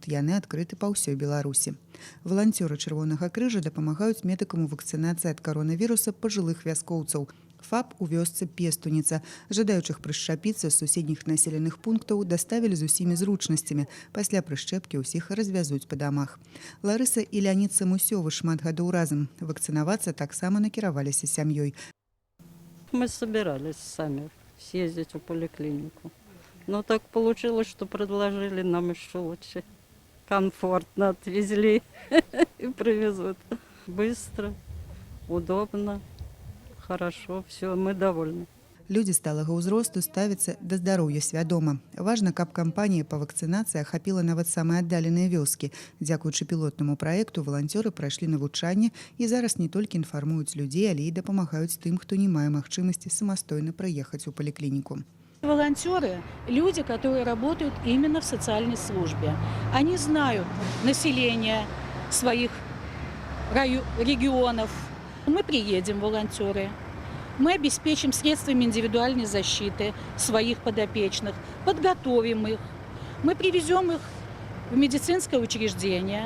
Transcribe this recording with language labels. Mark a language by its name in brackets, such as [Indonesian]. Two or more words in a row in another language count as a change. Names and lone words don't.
[Belarusian] Яны адкрыты па ўсёй Беларусі. Валанцёры Чырвонага крыжа дапамагаюць медыкам у вакцынацыі ад каронавіруса пажылых вяскоўцаў. ФАП у вёсцы Пестуніца. Жадаючых прышчапіцца з суседніх населеных пунктаў даставілі з усімі зручнасцямі. Пасля прышчэпкі ўсіх развязуць па дамах. Ларыса і Леонід Самусёвы шмат гадоў разам. Вакцынавацца таксама накіраваліся сям'ёй. [Russian] Мы собирались сами съездить в поликлинику. Но так получилось, что предложили нам еще очень комфортно, отвезли и привезут. Быстро, удобно. Хорошо, все, мы довольны. [Belarusian] Людзі сталага ўзросту ставяцца да здароўя свядома. Важна, каб кампанія па вакцынацыі ахапіла нават самыя аддаленыя вёскі. Дзякуючы пілотнаму праекту валанцёры прайшлі навучанне і зараз не толькі інфармуюць людзей, але і дапамагаюць тым, хто не мае магчымасці самастойна прыехаць у паліклініку. [Russian] Волонтеры – люди, которые работают именно в социальной службе. Они знают население своих регионов. Мы приедем, волонтеры, мы обеспечим средствами индивидуальной защиты своих подопечных, подготовим их, мы привезем их в медицинское учреждение.